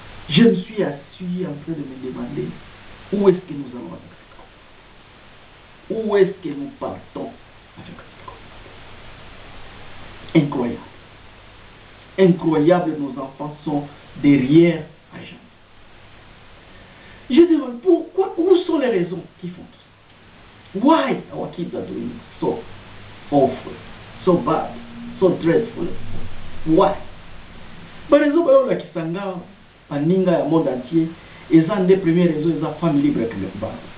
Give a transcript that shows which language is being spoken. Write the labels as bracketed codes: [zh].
[fr] Je me suis assis en train de me demander où est-ce que nous allons avec cette communauté? Où est-ce que nous partons avec cette communauté? Incroyable. Incroyable, nos enfants sont derrière à jamais. Je demande pourquoi, où sont les raisons qui font tout ça? [en] Why our kids are doing so awful, so bad, so dreadful? Why? [fr] Par exemple, la Kisanga, Paninga, le monde entier, ils ont des premières raisons, ils ont [en] family breakdown.